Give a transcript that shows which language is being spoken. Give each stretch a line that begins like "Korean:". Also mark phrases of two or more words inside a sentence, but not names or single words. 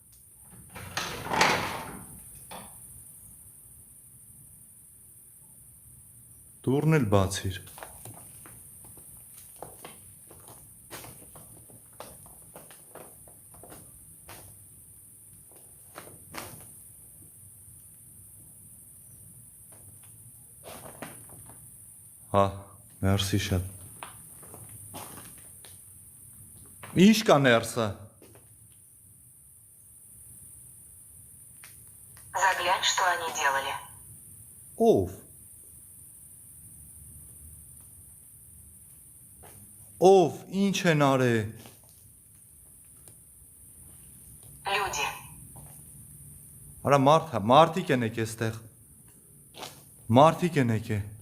Armenian: Դուրն էլ բացիր։ Հա, մերսի շատ։ Ինչ կա ներսը։
Russian: Заглянь, что они делали.
Armenian: Ով։ Ով, ինչ են արել։
Russian: Люди.
Armenian: Արա մարդիկ են եկե ստեղ։ Մարդիկ են եկե։